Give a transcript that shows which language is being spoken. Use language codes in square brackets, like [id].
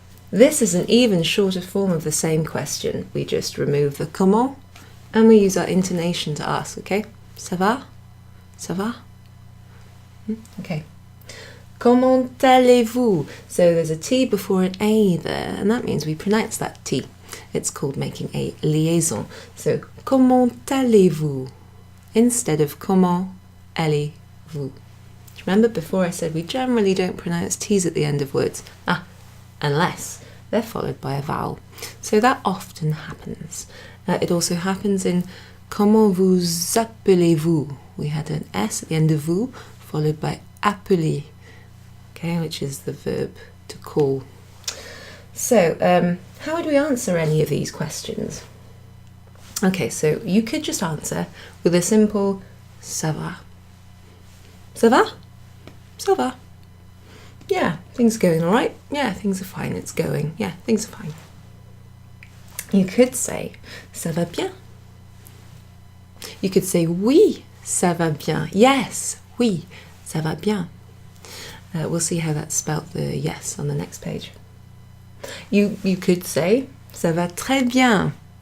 [en] This is an even shorter form of the same question. We just remove the comment and we use our intonation to ask, okay? [fr] Ça va? Ça va? Okay. Comment allez-vous? [en] So there's a T before an A there, and that means we pronounce that T. It's called making a liaison. [fr] So, comment allez-vous? [en] Instead of [fr] comment allez-vous. [en] Remember before I said we generally don't pronounce T's at the end of words, unless they're followed by a vowel. So that often happens. It also happens in [fr] comment vous appelez-vous? [en] We had an S at the end of vous, followed by appeler, okay, which is the verb to call. So, how would we answer any of these questions? Okay, so you could just answer with a simple [fr] ça va. Ça va? Ça va. [en] Yeah, things are going all right. Yeah, things are fine. It's going. Yeah, things are fine. You could say [fr] ça va bien. You could say oui, ça va bien. Yes, oui, ça va bien. [en] We'll see how that's spelt, the yes, on the next page. You could say [fr] ça va très bien.